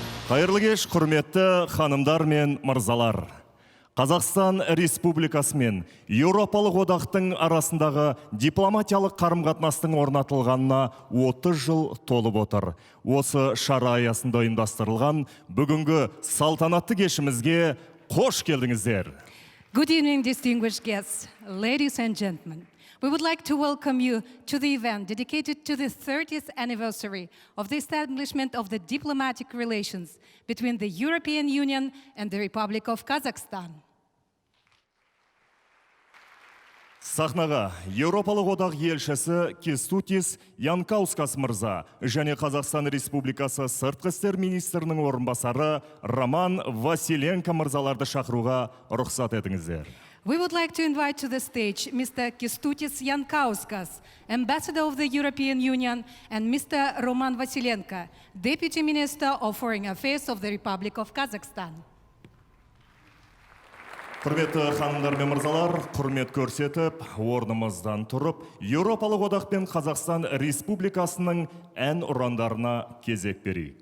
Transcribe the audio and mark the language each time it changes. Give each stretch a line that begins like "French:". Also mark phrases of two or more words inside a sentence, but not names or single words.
Kazakh: Қайырлы кеш, құрметті ханымдар мен мырзалар. Қазақстан Республикасы мен Еуропалық одақтың арасындағы дипломатиялық қарым-қатынастың орнатылғанына 30 жыл толып отыр. Осы шара аясында ұйымдастырылған бүгінгі салтанатты кешімізге қош келдіңіздер.
English: Good evening, distinguished guests, ladies and gentlemen. We would like to welcome you to the event dedicated to the 30th anniversary of the establishment of the diplomatic relations between the European Union and the Republic of Kazakhstan.
Kazakh: Сахнаға Еуропалық одақ елшісі Кестутис Янкаускас мырза және Қазақстан Республикасы сыртқы істер министрінің орынбасары Роман Василенко мырзаларды шақыруға рұқсат етіңіздер.
English: We would like to invite to the stage Mr. Kestutis Yankauskas, Ambassador of the European Union, and Mr. Roman Vasilenko, Deputy Minister of Foreign Affairs of the Republic of Kazakhstan.
Kazakh: Құрметті ханымдар мен мырзалар, құрмет көрсетіп, орнымыздан тұрып, Еуропалық одақ пен Қазақстан Республикасының ән ұрандарына кезек берейік.